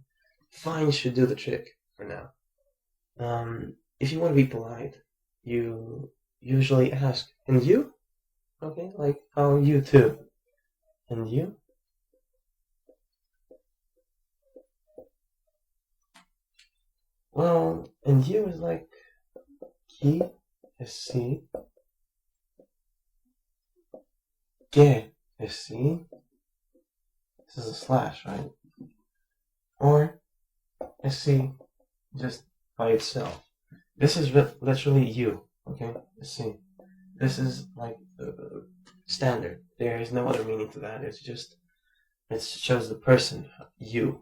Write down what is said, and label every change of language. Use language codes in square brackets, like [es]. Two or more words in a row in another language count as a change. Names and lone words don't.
[en] Fine should do the trick for now. If you want to be polite, you usually ask, and you? Okay, like, how are you too? And you? Well, and you is like, [el] qui, εσύ, και εσύ. [en] This is a slash, right? Or εσύ, just by itself. This is literally you, okay? See, this is like standard. There is no other meaning to that. It's just, it shows the person, you.